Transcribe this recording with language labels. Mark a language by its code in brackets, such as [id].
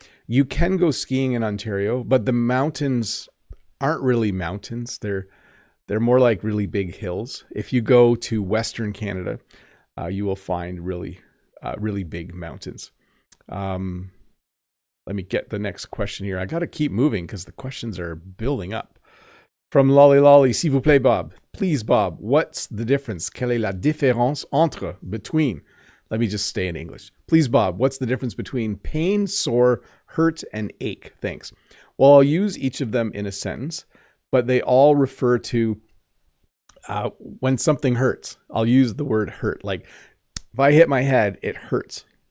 [en] You can go skiing in Ontario, but the mountains aren't really mountains. They're more like really big hills. If you go to Western Canada, you will find really big mountains. Let me get the next question here. I got to keep moving because the questions are building up. [fr] From Lolly Lolly, s'il vous plaît, Bob. [en] Please, Bob, what's the difference? [fr] Quelle est la différence entre, between? [en] Let me just stay in English. Please, Bob, what's the difference between pain, sore, hurt, and ache? Thanks. Well, I'll use each of them in a sentence, but they all refer to when something hurts. I'll use the word hurt. Like if I hit my head, it hurts.